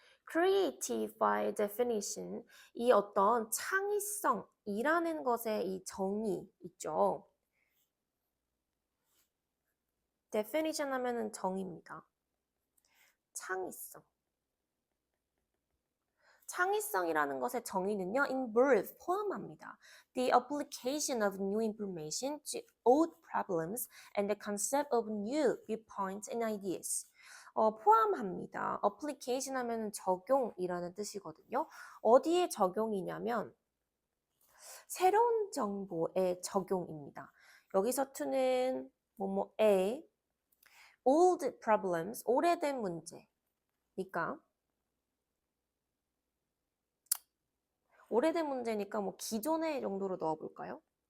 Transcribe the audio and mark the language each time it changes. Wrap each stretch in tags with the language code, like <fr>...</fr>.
<en>creative by definition,</en> <ko>이 어떤 창의성이라는 것의 이 정의 있죠. definition 하면은 정의입니다. 창의성. 창의성이라는 것의 정의는요, involve, 포함합니다.</ko> <en>The application of new information to old problems and the concept of new viewpoints and ideas.</en> <ko>포함합니다. application 하면 적용이라는 뜻이거든요. 어디에 적용이냐면 새로운 정보의 적용입니다. 여기서 to는 뭐뭐에 old problems, 오래된 문제니까 오래된 문제니까 뭐 기존의 정도로 넣어볼까요?</ko>